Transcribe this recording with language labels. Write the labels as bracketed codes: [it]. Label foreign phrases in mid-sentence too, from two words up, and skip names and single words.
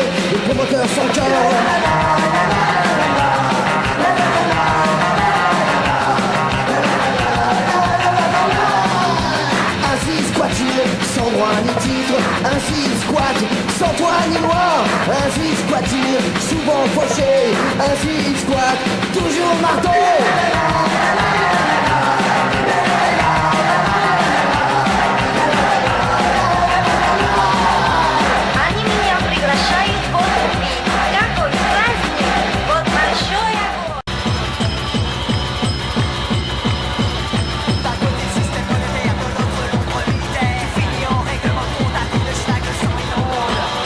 [fr] Les promoteurs sans cœur. Ainsi squat-il, sans droit ni titre. Ainsi squat, sans toit ni loi. Ainsi squat-il, souvent fauché. Ainsi squat, toujours marteau. [ru] Они меня приглашают в отпуск. Какой праздник! Вот большой огонь! [fr] D'un côté le système monétaire, de l'autre l'ombre militaire. Fini en règlement de compte, à coup de schlag, le sang inonde.